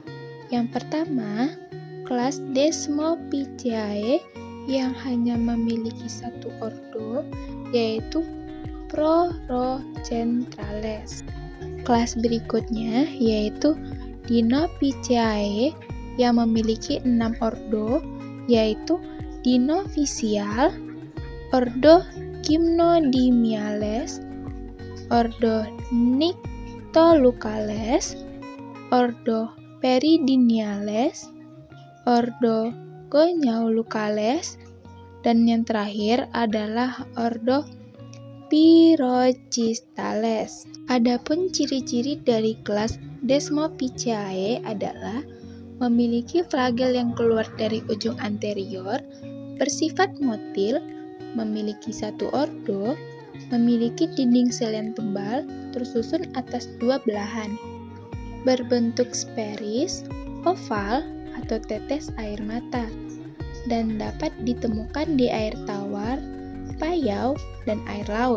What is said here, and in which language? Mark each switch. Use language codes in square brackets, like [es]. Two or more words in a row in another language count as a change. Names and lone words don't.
[id] Yang pertama, kelas Desmophyceae yang hanya memiliki satu ordo, yaitu Prorocentrales. Kelas berikutnya yaitu Dinophyceae yang memiliki 6 ordo, yaitu Dinophysial, ordo Gymnodimiales, ordo Nyctolucales, ordo Peridiniales, ordo Goniaulucales, dan yang terakhir adalah ordo Pyrocistales. Adapun ciri-ciri dari kelas Desmophyceae adalah memiliki flagel yang keluar dari ujung anterior, bersifat motil, memiliki satu ordo, memiliki dinding sel yang tebal, tersusun atas dua belahan, berbentuk sferis, oval, atau tetes air mata, dan dapat ditemukan di air tawar, payau, dan air laut.